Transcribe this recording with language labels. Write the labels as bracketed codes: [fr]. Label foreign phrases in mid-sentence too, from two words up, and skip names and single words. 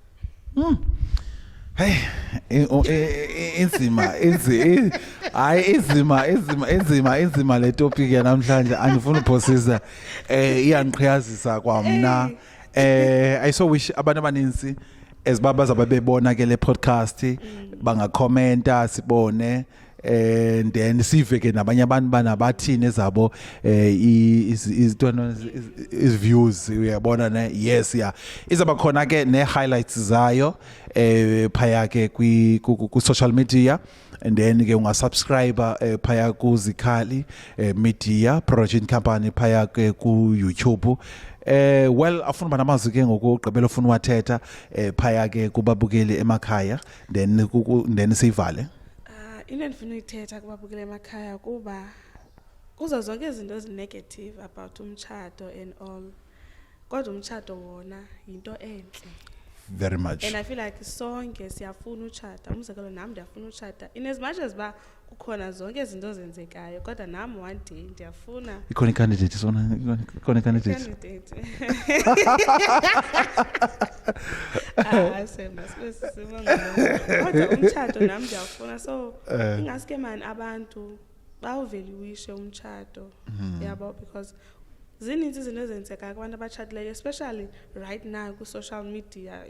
[xh] hey inzima le topic yanamhlanje andifuna uphosisa iyangiqhiyazisa kwamna [en] I so wish [xh] abantu abaninzi ezibaba zababebona ke le podcast bangakhomenta sibone [en] and then [xh] sive ke nabanye abantu banabathini ezabo [en] is views [xh] uyabona ne [en] yes yeah [xh] izaba khona ke ne highlights zayo phaya ke ku social media [en] and then [xh] ke ungasubscribe phaya ku Zikhali Media Production Company phaya ke ku YouTube well afuna banamazi ke ngokugqibela ufuna wathetha phaya ke kubabukeli emakhaya then sivale into endifuna uyithetha kubabukeli emakhaya kuba kuzo zonke izinto ezinegative about umtshato [en] and all [xh] kodwa umtshato wona into enhle [en] very much and I feel like [xh] sonke siyafuna utshata umzekelo nami ndiyafuna utshata [en] in as much as [xh] ba kukhona zonke izinto ezenzekayo kodwa nami [en] one day [xh] ndiyafuna ikhona candidate sema kodwa umtshato nami ndiyafuna so ingaske mani abantu bawuvaluishe umtshato yabo, because zininzi izinto ezenzekayo kubantu abatshatileyo, [en] especially right now [xh] ku-social media.